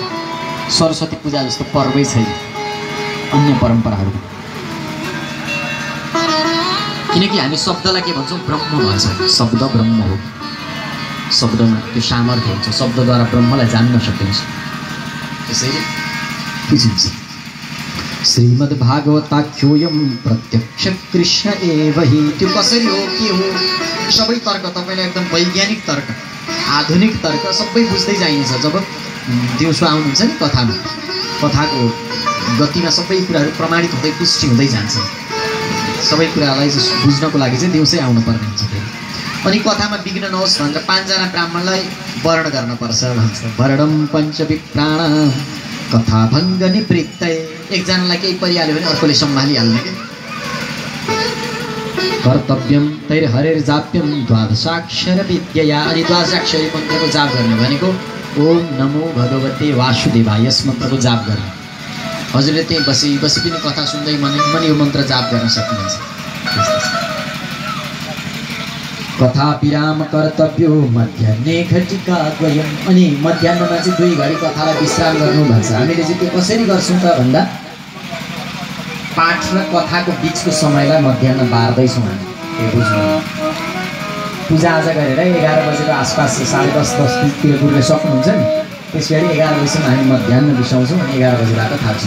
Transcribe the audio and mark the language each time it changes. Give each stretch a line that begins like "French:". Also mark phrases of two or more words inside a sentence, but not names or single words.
Nepali: सरस्वती पूजा जस्तो पर्वै छैन अन्य परम्पराहरू। किनकि हामी शब्दलाई के भन्छौँ, ब्रह्म भन्छौँ। शब्द ब्रह्म हो, शब्दमा त्यो सामर्थ्य हुन्छ, शब्दद्वारा ब्रह्मलाई जान्न सकिन्छ, त्यसैले बुझिन्छ।
Sanskrit: श्रीमद्भागवताख्योऽयं प्रत्यक्ष कृष्ण एव हि।
Nepali: त्यो कसरी हो, के हो, सबै तर्क तपाईँलाई एकदम वैज्ञानिक तर्क, आधुनिक तर्क सबै बुझ्दै जाइनेछ। जब दिउँसो आउनुहुन्छ नि कथामा, कथाको गतिमा सबै कुराहरू प्रमाणित हुँदै पुष्टि हुँदै जान्छ। सबै कुरालाई बुझ्नको लागि चाहिँ दिउँसै आउनुपर्ने हुन्छ। अनि कथामा विघ्न नहोस् भनेर 5 जना ब्राह्मणलाई वर्ण गर्नुपर्छ भन्छ।
Sanskrit: वर्णम पञ्चविप्राण कथा भङ्ग निवृत्तये।
Nepali: एकजनालाई केही परिहाल्यो भने अर्कोले सम्हालिहाल्ने के।
Sanskrit: कर्तव्यम तैर्हरेर जाप्यम द्वादशाक्षर विद्यया।
Nepali: अनि द्वादशाक्षरी मन्त्रको जाप गर्ने भनेको
Sanskrit: ओम नमो भगवते वासुदेवाय
Nepali: यस मन्त्रको जाप गर्ने। हजुरले त्यही बसी पनि कथा सुन्दै मन यो मन्त्र जाप गर्न सक्नुहुन्छ।
Sanskrit: कथा विराम कर्तव्यो मध्याह्ने घटिका द्वयम्।
Nepali: अनि मध्याह्नमा चाहिँ 2 घडी कथालाई विश्राम गर्नु भन्छ। हामीले चाहिँ त्यो कसरी गर्छौँ त भन्दा पाठ र कथाको बिचको समयलाई मध्याह्न बार्दैछौँ हामी। यो बुझ्नु, पूजाआजा गरेर 11 बजेको आसपास 10:30तिर पुग्न सक्नुहुन्छ नि, त्यसपछि 11 बजीसम्म हामी मध्याह्न बिसाउँछौँ अनि 11 बजीबाट थाल्छौँ।